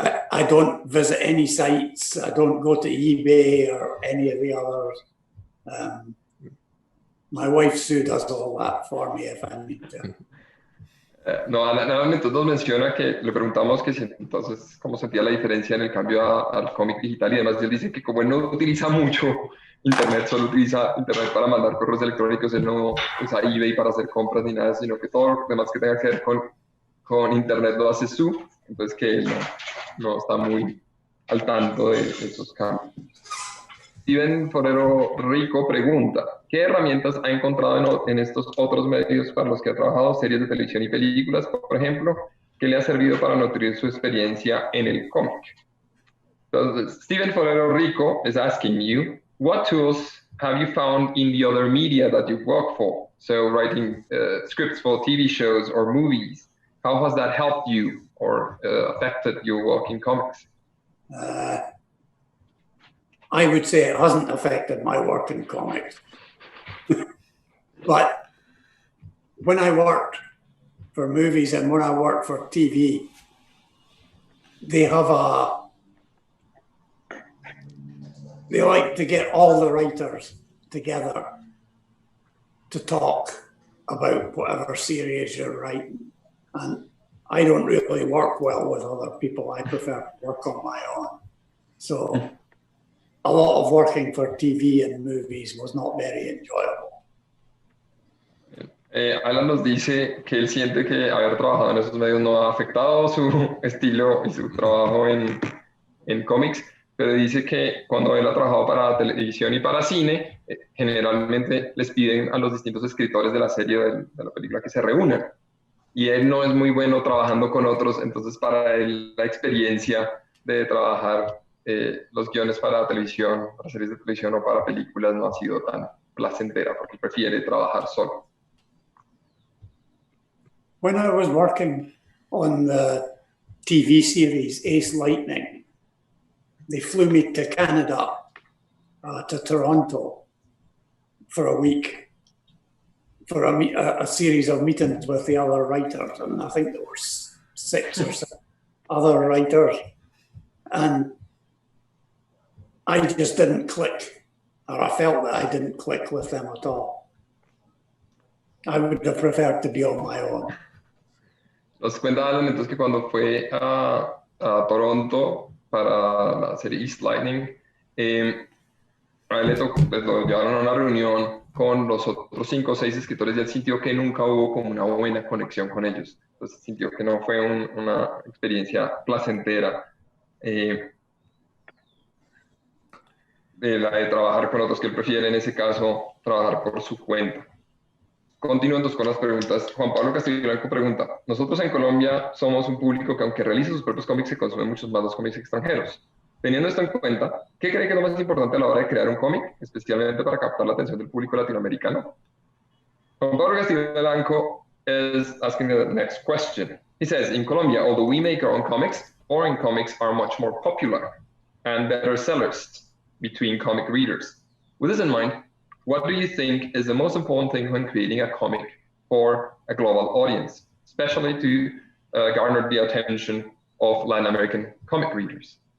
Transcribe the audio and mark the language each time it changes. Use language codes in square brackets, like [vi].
[en] I don't visit any sites. I don't go to eBay or any of the others. My wife Sue does all that for me if I need to. [es] No, Alan entonces menciona que le preguntamos que si entonces cómo sentía la diferencia en el cambio al cómic digital y además él dice que como él no utiliza mucho internet, solo utiliza internet para mandar correos electrónicos, él no usa eBay para hacer compras ni nada, sino que todo lo demás que tenga que ver con internet lo hace Sue, entonces que él no está muy al tanto de esos cambios. Steven Forero Rico pregunta, ¿qué herramientas ha encontrado en estos otros medios para los que ha trabajado, series de televisión y películas, por ejemplo, que le ha servido para nutrir su experiencia en el cómic? [en] Entonces, Steven Forero Rico is asking you, what tools have you found in the other media that you've worked for? So writing scripts for TV shows or movies, how has that helped you or affected your work in comics? I would say it hasn't affected my work in comics. But when I worked for movies and when I worked for TV, they like to get all the writers together to talk about whatever series you're writing. And I don't really work well with other people. I prefer to work on my own. So a lot of working for TV and movies was not very enjoyable. [es] Alan nos dice que él siente que haber trabajado en esos medios no ha afectado su estilo y su trabajo en cómics, pero dice que cuando él ha trabajado para televisión y para cine, generalmente les piden a los distintos escritores de la serie de la película que se reúnan. Y él no es muy bueno trabajando con otros, entonces para él la experiencia de trabajar los guiones para televisión, para series de televisión o para películas no ha sido tan placentera porque prefiere trabajar solo. [en] When I was working on the TV series Ace Lightning, they flew me to Canada, to Toronto for a week for a series of meetings with the other writers, and I think there were 6 or 7 other writers, and I just didn't click, or I felt that I didn't click with them at all. I would have preferred to be on my own. [es] Nos cuenta Alan entonces que cuando fue a Toronto para la serie East Lightning, a él le tocó, pues lo llevaron a una reunión con los otros 5 o 6 escritores y él sintió que nunca hubo como una buena conexión con ellos. Entonces sintió que no fue una experiencia placentera de la de trabajar con otros, que él prefiere en ese caso trabajar por su cuenta. Continúo entonces con las preguntas. Juan Pablo Castillo Blanco pregunta: nosotros en Colombia somos un público que aunque realiza sus propios cómics, se consume muchos más los cómics extranjeros. Teniendo esto en cuenta, ¿qué cree que es lo más importante a la hora de crear un cómic, especialmente para captar la atención del público latinoamericano? [en] Juan Pablo Castillo Blanco is asking the next question. He says, in Colombia, although we make our own comics, foreign comics are much more popular and better sellers between comic readers. With this in mind, what do you think is the most important thing when creating a comic for a global audience, especially to garner the attention of Latin American comic readers?